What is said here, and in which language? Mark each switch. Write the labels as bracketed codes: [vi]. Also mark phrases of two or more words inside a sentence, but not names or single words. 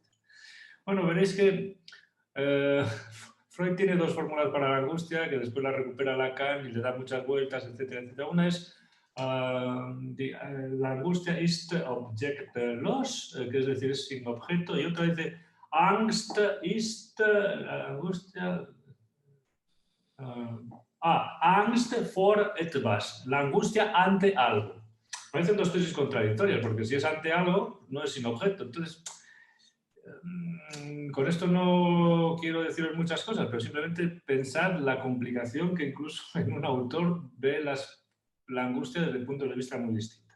[es] Bueno, veréis que Freud tiene dos fórmulas para la angustia, que después la recupera Lacan y le da muchas vueltas, etcétera, etcétera. Una es la angustia [de] ist objectlos, [es] que es decir, es sin objeto, y otra dice [de] Angst ist [es] angustia. [de] Angst vor etwas, [es] la angustia ante algo. Parecen dos tesis contradictorias, porque si es ante algo, no es sin objeto. Entonces, con esto no quiero deciros muchas cosas, pero simplemente pensad la complicación que incluso en un autor ve la angustia desde puntos de vista muy distintos.